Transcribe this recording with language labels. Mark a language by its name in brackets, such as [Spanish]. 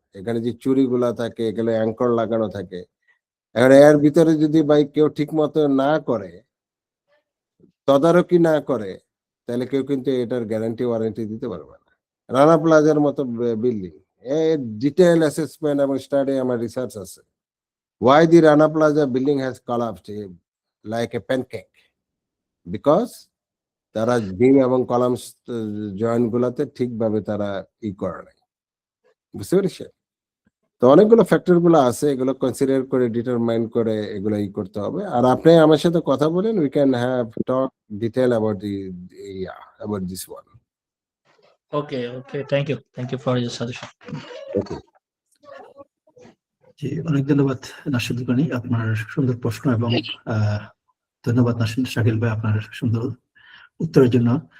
[Bangla] এখানে যে চুরিগুলা থাকে, এগুলো অ্যাঙ্কর লাগানো থাকে। এখন এর ভিতরে যদি ভাই কেউ ঠিক মতো না করে, তদারকি না করে, তাহলে কেউ কিন্তু এটার গ্যারান্টি ওয়ারেন্টি দিতে পারবে না। রানা প্লাজার মতো বিল্ডিং, এর ডিটেইল অ্যাসেসমেন্ট এবং স্টাডি আমার রিসার্চ আছে। [English] Why the Rana Plaza building has collapsed like a pancake? [Bangla] Because তারা বিম এবং কলামস জয়েন্ট গুলাতে ঠিকভাবে তারা করে নাই, বুঝতে পেরেছে? তো অনেকগুলো ফ্যাক্টর গুলো আছে, এগুলো কনসিডার করে ডিটারমাইন করে এগুলো করতে হবে। আর আপনি আমার সাথে কথা বলেন, [English] We can have talk detail about about this one. Okay, thank you for your suggestion. Okay, [Bangla] জি, অনেক ধন্যবাদ নাশিদ গনি, আপনার সুন্দর প্রশ্ন এবং ধন্যবাদ নাশিদ শাকিল ভাই আপনার সুন্দর উত্তরের জন্য।